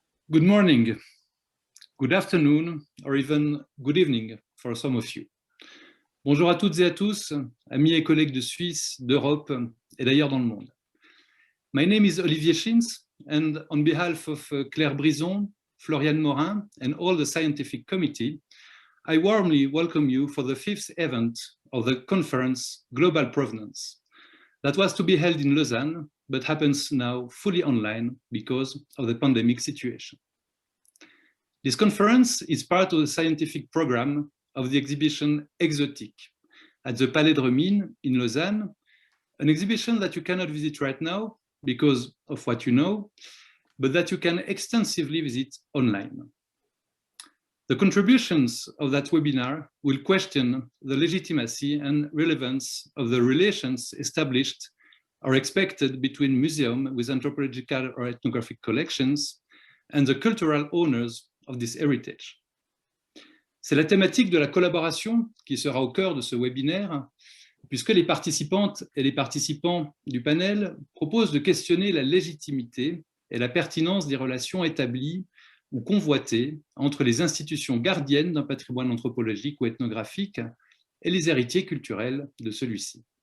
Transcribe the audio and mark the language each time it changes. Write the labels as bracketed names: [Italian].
[English] Good morning, good afternoon, or even good evening for some of you. [French] Bonjour à toutes et à tous, amis et collègues de Suisse, d'Europe et d'ailleurs dans le monde. [English] My name is Olivier Schins, and on behalf of Claire Brison, Floriane Morin, and all the scientific committee, I warmly welcome you for the 5th event of the conference Global Provenance. That was to be held in Lausanne, but happens now fully online because of the pandemic situation. This conference is part of the scientific program of the exhibition Exotique at the Palais de Remine in Lausanne, an exhibition that you cannot visit right now because of what you know, but that you can extensively visit online. The contributions of that webinar will question the legitimacy and relevance of the relations established or expected between museums with anthropological or ethnographic collections and the cultural owners of this heritage. [French] C'est la thématique de la collaboration qui sera au cœur de ce webinaire, puisque les participantes et les participants du panel proposent de questionner la légitimité et la pertinence des relations établies ou convoitées entre les institutions gardiennes d'un patrimoine anthropologique ou ethnographique et les héritiers culturels de celui-ci.